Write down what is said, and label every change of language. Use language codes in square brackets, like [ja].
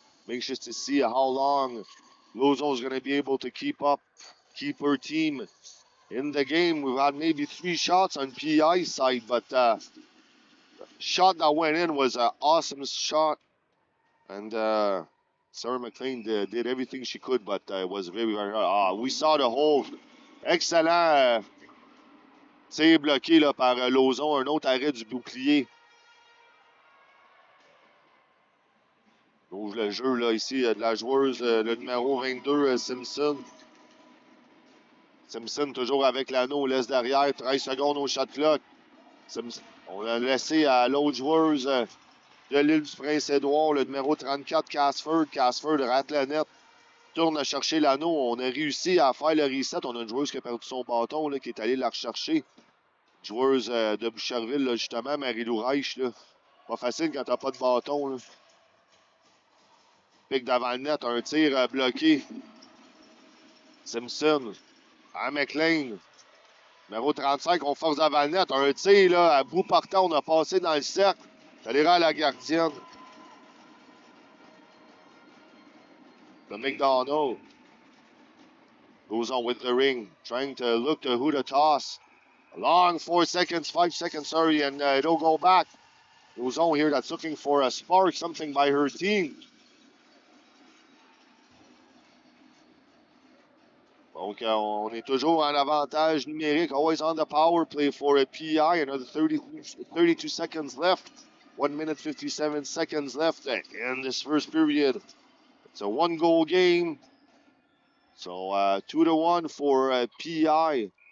[en] Anxious to see how long Lauzon is going to be able to keep her team in the game. We've had maybe 3 shots on PI side, but shot that went in was an awesome shot. And Sarah McLean did everything she could, but it was very hard. We saw the hole. [fr] Excellent tir bloqué là, par Lauzon. Un autre arrêt du bouclier. On ouvre le jeu là, ici de la joueuse, le numéro 22, Simpson. Simpson toujours avec l'anneau, laisse derrière, 13 secondes au shot clock. On a laissé à l'autre joueuse de l'île du Prince-Édouard, le numéro 34, Casford. Casford rate la net, tourne à chercher l'anneau. On a réussi à faire le reset. On a une joueuse qui a perdu son bâton, là, qui est allée la rechercher. Joueuse de Boucherville, là, justement, Marie-Lou Reich. Là. Pas facile quand t'as pas de bâton. Là. Pique devant le net, un tir bloqué. Simpson à McLean. Numéro 35, on force devant le net. Un tir là, à bout portant, on a passé dans le cercle. Ça ira à la gardienne. [en] The McDonald goes on with the ring, trying to look to who to toss. A long 5 seconds, sorry, and it'll go back. Goes on here that's looking for a spark, something by her team. Donc, on est toujours en avantage numérique. Always on the power play for a PI. Another 32 seconds left. 1 minute 57 seconds left in this first period. It's a 1-goal game. So 2-1 for PI.